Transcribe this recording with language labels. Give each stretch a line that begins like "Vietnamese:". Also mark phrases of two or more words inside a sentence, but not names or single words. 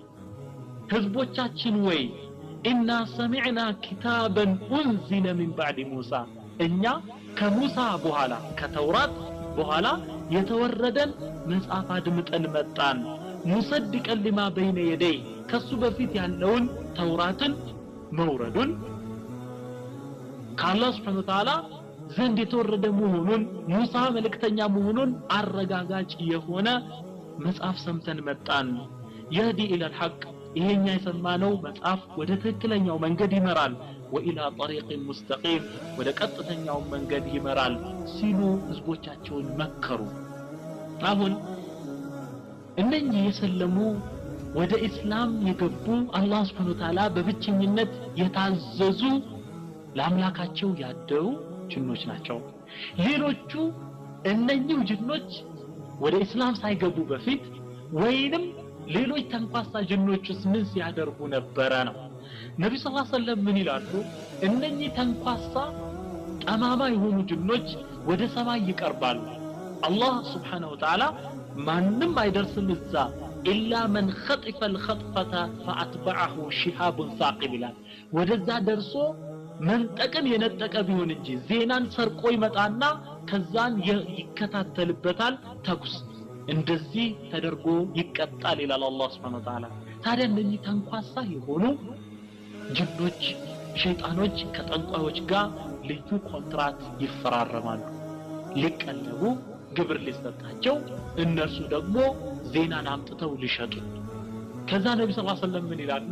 Amharic: ህዝቦቻችን ሆይ
Arabic: إنا سمعنا كتابا أنزل من بعد موسى
Amharic: እኛ ከሙሳ በኋላ ከተውራት በኋላ የተወረደን መጽሐፍ አድምጠን መጣን
Arabic: مصدقا لما بين يديه
Amharic: ከሱ በፊት ያለውን ተውራትን መውረዱን ከአላህ
Arabic: سبحانه وتعالى
Amharic: ዘንድ የተወረደ መሆኑን ሙሳ መልእክተኛ መሆኑን አረጋጋጭ የሆነ መጽሐፍ ሰምተን መጣን
Arabic: يهدي الى الحق
Amharic: ይሄኛ የሰማነው መጽሐፍ ወደ ትክክለኛው መንገድ ይመራል
Arabic: وإلى طريق مستقيم
Amharic: ወደ ቀጥተኛው መንገድ ይመራል ሲሉ ህዝቦቻቸውን መከሩ አሁን እነኚህ የሰለሙ ወደ እስላም የገቡ አላህ
Arabic: سبحانه وتعالى
Amharic: በብቸኝነት የታዘዙ ለአምላካቸው ያደሩ ጅኖች ናቸው ሌሎቹ እነኚህ ጅኖች ወደ እስላም ሳይገቡ በፊት ወይንም ሌሎች ተንኳሳ ጅኖችስ ምን ሲያደርጉ ነበረ ነው። ነብዩ
Arabic: صلى الله عليه وسلم
Amharic: ምን ይላሉ? እነኚህ ተንኳሳ ጠማማ የሆኑ ጅኖች ወደ ሰማይ ይቀርባሉ። አላህ
Arabic: سبحانه وتعالى
Amharic: ማንም አይደርስም እዛ
Arabic: إلا من خطف الخطفة فأتبعه شهاب ثاقب
Amharic: ይላል። ወደዛ ደርሶ መንጠቅን የነጠቀ ቢሆን እንጂ ዜናን ሰርቆ ይመጣና ከዛን ይከታተልበታል ተኩስ እንደዚህ ተደርጎ ይቀጣል ይላል አላህ
Arabic: سبحانه وتعالى።
Amharic: ታዲያ እነኚህ ተንኳሳ የሆኑ ጅኖች ሸይጣኖች ከጠንቋዮች ጋር ልዩ ኮንትራት ይፈራረማሉ። ሊቀለቡ ግብር ሊሰጣቸው እነርሱ ደግሞ ዜናን አምጥተው ሊሸጡ። ከዛ ነብዩ
Arabic: صلى الله عليه وسلم
Amharic: ምን ይላሉ?